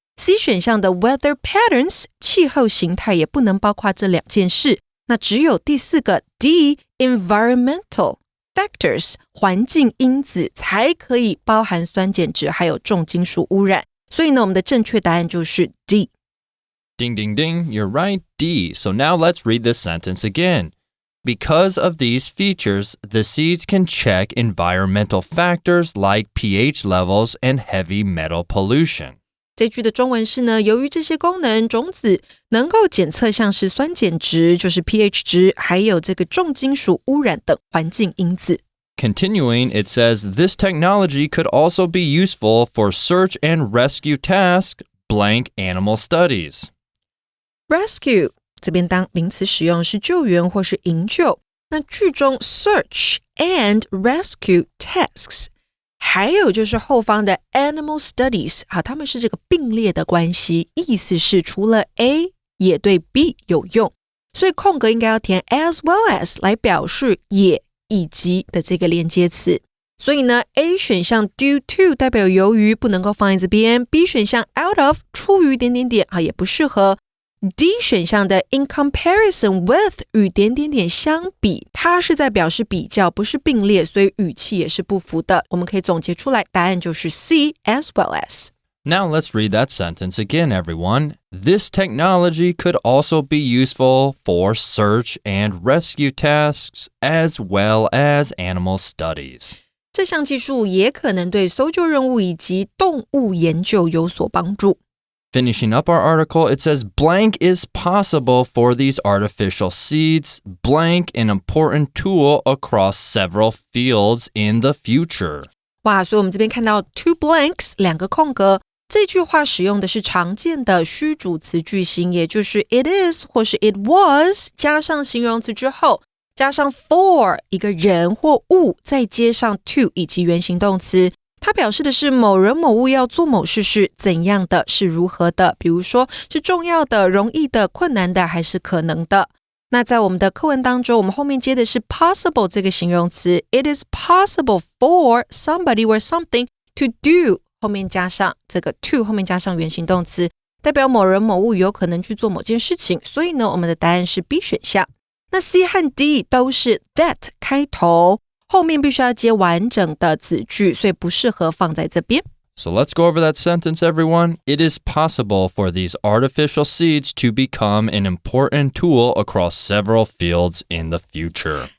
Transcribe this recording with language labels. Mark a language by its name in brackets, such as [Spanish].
[Chinese] C 选项的 [English] weather patterns [Chinese] 气候形态也不能包括这两件事。那只有第四个 D [English] environmental factors [Chinese] 环境因子才可以包含酸碱值还有重金属污染，所以呢我们的正确答案就是 D。 [English] Ding, ding, ding, you're right, D. So now let's read this sentence again. Because of these features, the seeds can check environmental factors like pH levels and heavy metal pollution. [Chinese] 这句的中文是呢，由于这些功能，种子能够检测像是酸碱值，就是 pH 值，还有这个重金属污染等环境因子。 [English] Continuing, it says, this technology could also be useful for search and rescue task, blank animal studies. [Chinese] Rescue 这边当名词使用是救援或是营救。那句中 [English] search and rescue tasks， [Chinese] 还有就是后方的 [English] animal studies， [Chinese] 它们是这个并列的关系，意思是除了 A 也对 B 有用，所以空格应该要填 [English] as well as [Chinese] 来表示也以及的这个连接词。所以呢 A 选项 [English] due to [Chinese] 代表由于不能够放在这边， B 选项 [English] out of [Chinese] 出于点点点也不适合， D 选项的 [English] in comparison with [Chinese] 与点点点相比，它是在表示比较，不是并列，所以语气也是不符的。我们可以总结出来，答案就是 C [English] as well as。 Now let's read that sentence again, everyone. This technology could also be useful for search and rescue tasks as well as animal studies. [Chinese] 这项技术也可能对搜救任务以及动物研究有所帮助。 [English] Finishing up our article, it says blank is possible for these artificial seeds, blank an important tool across several fields in the future. [Chinese] 哇，所以我们这边看到 [English] two blanks [Chinese] 两个空格，这句话使用的是常见的虚主词句型，也就是 [English] it is [Chinese] 或是 [English] it was [Chinese] 加上形容词之后，加上 for 一个人或物，再接上 to 以及原形动词。它表示的是某人某物要做某事是怎样的，是如何的，比如说是重要的、容易的、困难的还是可能的。那在我们的课文当中，我们后面接的是 possible 这个形容词， [English] It is possible for somebody or something to do， [Chinese] 后面加上这个 to， 后面加上原形动词，代表某人某物有可能去做某件事情，所以呢，我们的答案是 B 选项。那 C 和 D 都是 that 开头，后面必须要接完整的子句，所以不适合放在这边。 [English] So let's go over that sentence, everyone. It is possible for these artificial seeds to become an important tool across several fields in the future.